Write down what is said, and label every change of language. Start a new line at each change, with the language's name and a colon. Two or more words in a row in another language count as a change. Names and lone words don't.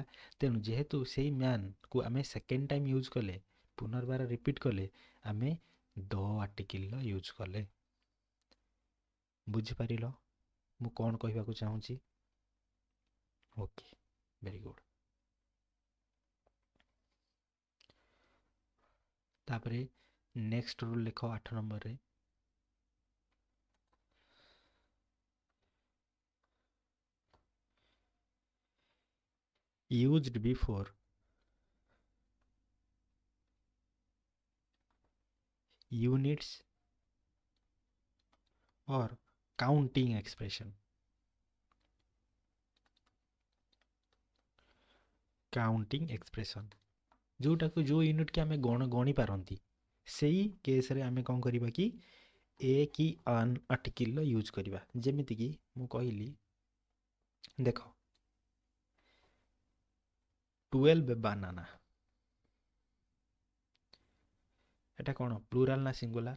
Odia: ତେଣୁ ଯେହେତୁ ସେଇ ମ୍ୟାନ୍କୁ ଆମେ
English: second time use
Odia: କଲେ, ପୁନର୍ବାର ରିପିଟ୍ କଲେ, ଆମେ
English: the article use
Odia: କଲେ। ବୁଝିପାରିଲ ମୁଁ କ'ଣ କହିବାକୁ ଚାହୁଁଛି?
English: okay, very good.
Odia: ତାପରେ
English: next rule
Odia: ଲେଖ 8 ନମ୍ବରରେ,
English: used before units or counting expression। counting expression,
Odia: ଯେଉଁଟାକୁ ଯେଉଁ ୟୁନିଟ୍କି ଆମେ ଗଣି ପାରନ୍ତି, ସେଇ କେସ୍ରେ ଆମେ କ'ଣ କରିବା କି ଏ କି
English: an article use
Odia: କରିବା। ଯେମିତିକି ମୁଁ କହିଲି, ଦେଖ 12 ବାନାନା, এটা କ'ଣ ପ୍ଲୁରାଲ୍ ନା ସିଙ୍ଗୁଲାର?